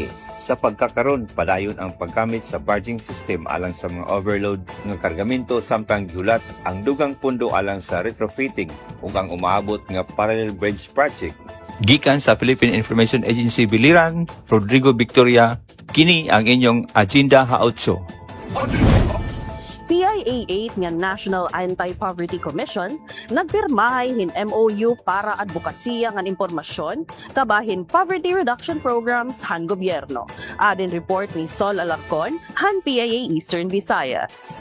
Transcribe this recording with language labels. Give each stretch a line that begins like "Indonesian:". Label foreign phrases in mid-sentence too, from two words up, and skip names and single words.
Cebuano: Sa pagkakaron, padayon ang paggamit sa
English: barging system
Cebuano: alang sa mga overload nga kargamento samtang gihulat ang dugang pundo alang sa retrofitting ug ang umaabot nga
English: parallel bridge project.
Cebuano: Gikan sa Philippine Information Agency Biliran, Rodrigo Victoria, kini ang inyong Agenda Ha-8.
Waray: PIA 8 nga National Anti-Poverty Commission nagpirmahay hin MOU para advokasya nga impormasyon kabahin
English: poverty reduction programs
Waray: han gobyerno. Adin report ni Sol Alarcon han PIA Eastern Visayas.